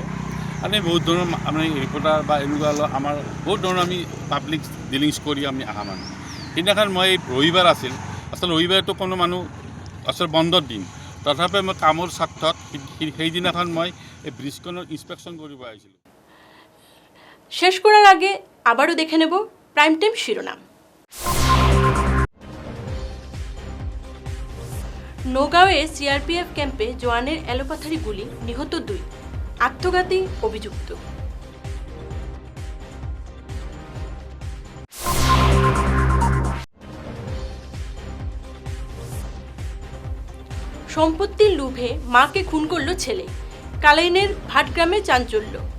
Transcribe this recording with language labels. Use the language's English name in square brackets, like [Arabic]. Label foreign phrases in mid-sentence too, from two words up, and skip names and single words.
[Assamese] আমি বহুত ধৰণৰ আমি ৰিপৰ্টাৰ বা এনেকুৱা আমাৰ বহুত ধৰণৰ আমি [English] public dealings [Assamese] কৰি আমি অহা মানুহ। সেইদিনাখন মই ৰবিবাৰ আছিল, আচলতে ৰবিবাৰটো কোনো মানুহ আচলতে বন্ধৰ দিন, তথাপি মই কামৰ স্বাৰ্থত সেইদিনাখন মই এই ব্ৰিজখনৰ ইনস্পেকশ্যন কৰিব আহিছিলোঁ। [Bangla] শেষ করার আগে আবারও দেখে নেব [English] prime time [Bangla] শিরোনাম। নগাঁওয়ে CRPF ক্যাম্পে জওয়ানের এলোপাথারি গুলি, নিহত 2, আত্মঘাতী অভিযুক্ত। সম্পত্তির লোভে মাকে খুন করল ছেলে, কালাইনের ভাটগ্রামে চাঞ্চল্য।